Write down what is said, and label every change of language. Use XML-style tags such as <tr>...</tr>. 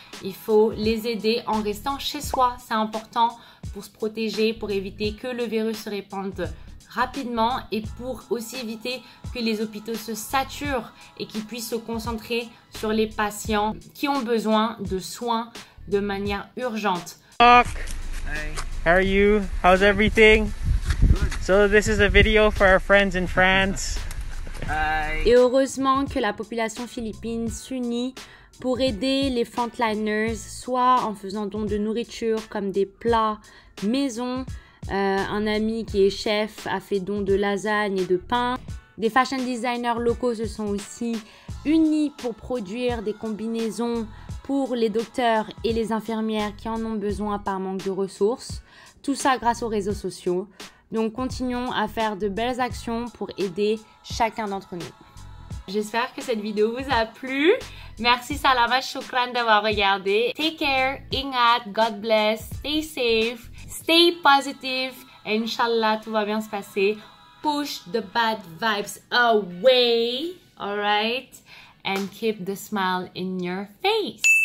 <fr>Il faut les aider en restant chez soi. C'est important pour se protéger, pour éviter que le virus se répande rapidement et pour aussi éviter que les hôpitaux se saturent et qu'ils puissent se concentrer sur les patients qui ont besoin de soins de manière urgente.</fr> <en>Hi. How are you? How's everything? Good. So this is a video for our friends in France.</en> <fr>Et heureusement que la population philippine s'unit pour aider les frontliners, soit en faisant don de nourriture comme des plats maison. Un ami qui est chef a fait don de lasagne et de pain. Des fashion designers locaux se sont aussi unis pour produire des combinaisons pour les docteurs et les infirmières qui en ont besoin par manque de ressources. Tout ça grâce aux réseaux sociaux. Donc continuons à faire de belles actions pour aider chacun d'entre nous. J'espère que cette vidéo vous a plu. Merci, salamat, shukran d'avoir regardé.</fr> <en>Take care, ingat, God bless, stay safe, stay positive.</en> <fr>Et Inch'Allah, tout va bien se passer.</fr> <en>Push the bad vibes away, alright? And keep the smile in your face.</en>